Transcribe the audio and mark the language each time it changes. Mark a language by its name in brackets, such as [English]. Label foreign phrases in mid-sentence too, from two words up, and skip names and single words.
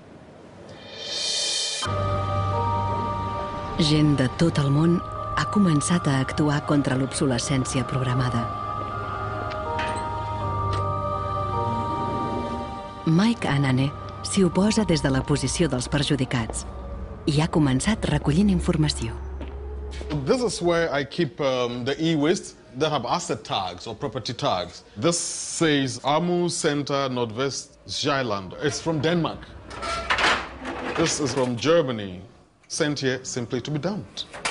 [Catalan] Gent de tot el món ha començat a actuar contra l'obsolescència programada. Mike Anane s'hi oposa des de la posició dels perjudicats i ha començat recollint informació. [English] This is where I keep the e-waste. that have asset tags or property tags. This says Amu Center Nordvest Zeeland. It's from Denmark. This is from Germany, sent here simply to be dumped.